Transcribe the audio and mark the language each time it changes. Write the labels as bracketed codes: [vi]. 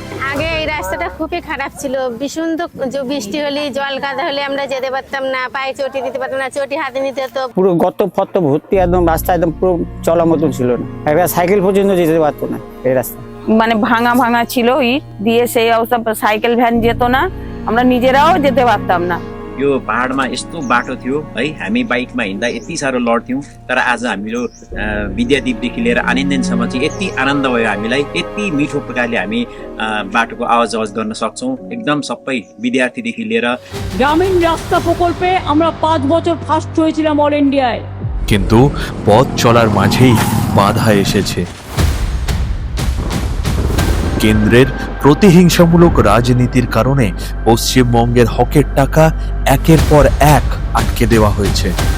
[bn] আগে এই রাস্তাটা খুবই খারাপ ছিল, ভীষণ বৃষ্টি হলে জল কাদা হলে আমরা যেতে পারতাম না, পায়ে চটি দিতে পারতাম না, চটি হাতে নিতে হতো। পুরো গর্ত ফর্ত ভর্তি, একদম রাস্তা একদম পুরো চলার মতন ছিল না, একটা সাইকেল পর্যন্ত যেতে পারতো না এই রাস্তা। মানে ভাঙা ভাঙা ছিল ইট দিয়ে, সেই অবস্থা সাইকেল ভ্যান যেত না, আমরা নিজেরাও যেতে পারতাম না। [ne] यो पहाडमा यस्तो बाटो थियो है, हामी बाइकमा हिँड्दा यति साह्रो लड्थ्यौँ, तर आज हाम्रो विद्यादीपदेखि लिएर आनन्दनसम्म चाहिँ यति आनन्द भयो हामीलाई, यति मिठो प्रकारले हामी बाटोको आवाज गर्न सक्छौँ। एकदम सबै विद्यार्थीदेखि लिएर। [bn] গ্রামীণ রাস্তা প্রকল্পে আমরা 5 বছর ফার্স্ট হয়েছিলাম অল ইন্ডিয়ায়, কিন্তু পথ চলার মাঝেই বাধা এসেছে। কেন্দ্রের প্রতিহিংসামূলক রাজনীতির কারণে পশ্চিমবঙ্গের হকের টাকা একের পর এক আটকে দেওয়া হয়েছে।